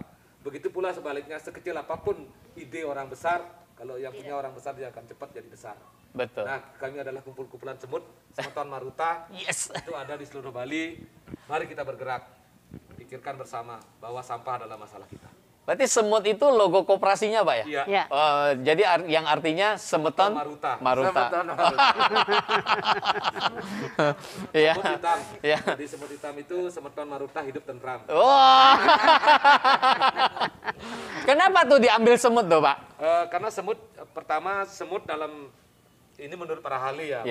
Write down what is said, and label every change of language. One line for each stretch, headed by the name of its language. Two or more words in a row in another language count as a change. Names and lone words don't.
Indonesian: Begitu pula sebaliknya, sekecil apapun ide orang besar, kalau yang punya orang besar dia akan cepat jadi besar. Betul. Nah, kami adalah kumpulan semut, Semeton Maruta, Yes. itu ada di seluruh Bali. Mari kita bergerak. memikirkan bersama bahwa sampah adalah masalah kita. Berarti semut itu logo koperasinya, Pak ya? Iya. Ya. Jadi yang artinya semeton Maruta. Maruta. Semeton Maruta. Iya. Semut hitam. Iya. Jadi semut hitam itu semeton Maruta hidup tentram. Wah. Kenapa tuh diambil semut tuh, Pak? Karena semut, pertama semut dalam, ini menurut para ahli ya,